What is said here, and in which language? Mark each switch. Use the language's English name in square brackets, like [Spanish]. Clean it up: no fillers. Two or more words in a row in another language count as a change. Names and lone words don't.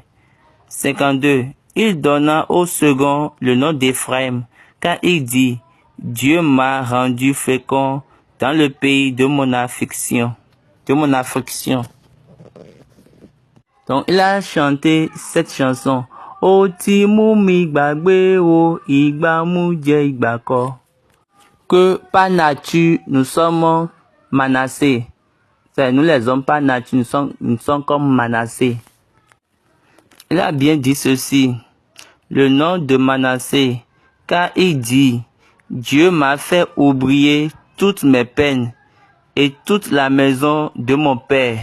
[French] 52. Il donna au second le nom d'Éphraïm, car il dit, Dieu m'a rendu fécond dans le pays de mon affliction. Donc il a chanté cette chanson. [Yoruba] O ti mú mi gbàgbé o, ìgbà mú jẹ́ ìgbà kọ́. [French] Que par nature nous sommes Manassé. C'est nous les hommes par nature, nous sommes comme Manassé. Il a bien dit ceci, le nom de Manassé, car il dit, Dieu m'a fait oublier toutes mes peines et toute la maison de mon père.